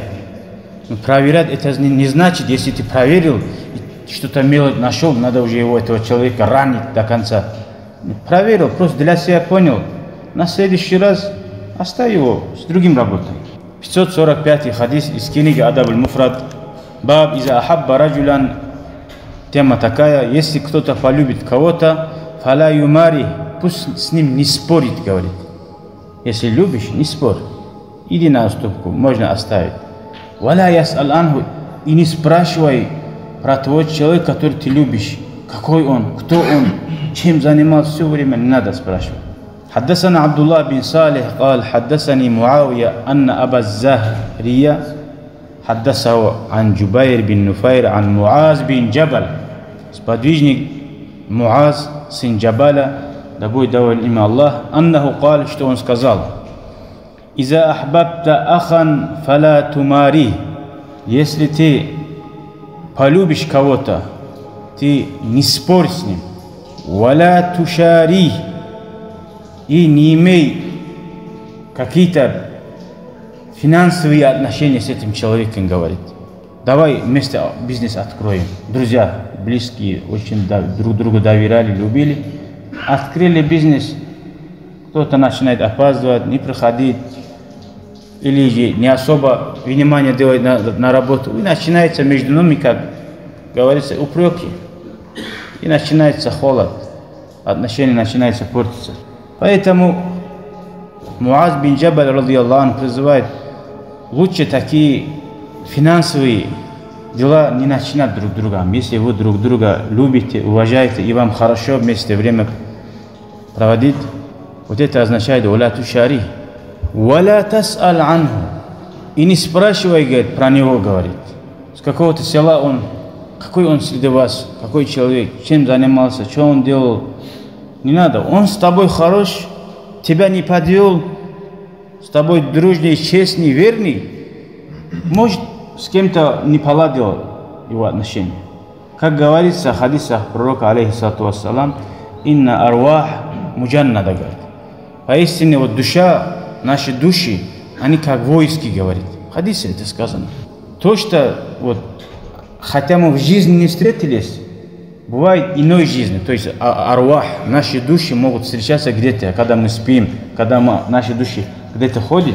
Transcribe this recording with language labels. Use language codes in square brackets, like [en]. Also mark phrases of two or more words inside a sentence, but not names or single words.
[ru] Но проверять это не значит, если ты проверил, что-то мелочь нашел, надо уже этого человека ранить до конца. Проверил, просто для себя понял. На следующий раз оставь его, с другим работой. 545 хадис из книги Адаб аль-Муфрад. [ar] باب إذا أحب رجلا. [ru] Тема такая: если кто-то полюбит кого-то, [ar] فلا يماري, [ru] пусть с ним не спорит, говорит. Если любишь, не спорь. Иди на уступку, можно оставить. [ar] ولا يسأل عنه, [ru] и не спрашивай про того человека, который ты любишь. Какой он, кто он, чем занимался все время, не надо спрашивать. [ar] حدثنا عبد الله بن صالح قال حدثني معاوية أن أبا الزهرية حدثه عن جبير بن نفير عن معاذ بن جبل. [ru] Сподвижник Муаз, сын Джабаля, да будет доволен имя Аллах, [ar] أنه قال, [ru] что он сказал: [ar] «إذا أحببت أخا فلا تماري». [ru] Если ты полюбишь кого-то, ты не спорь с ним. [ar] «ولا تشاري», [ru] и не имей какие-то финансовые отношения с этим человеком, говорит. Давай вместе бизнес откроем. Друзья, близкие, очень друг друга доверяли, любили. Открыли бизнес, кто-то начинает опаздывать, не приходить, или же не особо внимание делать на работу. И начинается между ними, как говорится, упреки. И начинается холод. Отношения начинаются портиться. Поэтому Муаз бин Джабаль, [ar] رضي الله عنه, [ru] призывает лучше такие финансовые дела не начинать друг другом. Если вы друг друга любите, уважаете, и вам хорошо вместе время проводить, вот это означает [ar] «ولا تشاري». «ولا تسأل عنه». [ru] И не спрашивай, говорит, про него, говорит. С какого-то села он, какой он среди вас, какой человек, чем занимался, что он делал. Не надо. Он с тобой хорош, тебя не подвел, с тобой дружный, честный, верный. Может, с кем-то не поладил его отношения. Как говорится в хадисах пророка, [ar] عليه الصلاة والسلام، «إن أرواح مجندة», [ru] говорит. Поистине, вот душа, наши души, они как войски, говорит. В хадисе это сказано. То, что вот хотя мы в жизни не встретились, бывает иной жизни, то есть арвах, наши души могут встречаться где-то, когда мы спим, когда наши души где-то ходят.